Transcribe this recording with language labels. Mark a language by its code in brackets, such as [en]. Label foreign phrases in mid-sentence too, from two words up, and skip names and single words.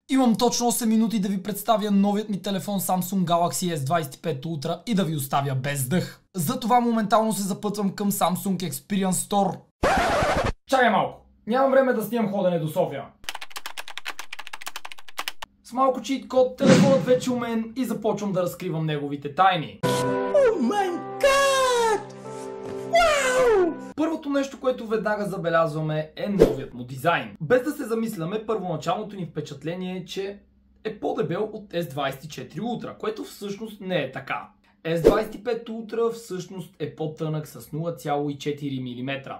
[bg] Имам точно 8 минути да ви представя новият ми телефон Samsung Galaxy S25 Ultra и да ви оставя без дъх. Затова моментално се запътвам към Samsung Experience Store. Чакай малко, нямам време да снимам ходене до София. С малко [en] cheat code [bg] телефонът вече у мен и започвам да разкривам неговите тайни. [en] Oh my God! Wow! [bg] Първото нещо, което веднага забелязваме е новият му дизайн. Без да се замисляме, първоначалното ни впечатление е, че е по-дебел от S24 Ultra, което всъщност не е така. S25 Ultra всъщност е по-тънък с 0,4 мм.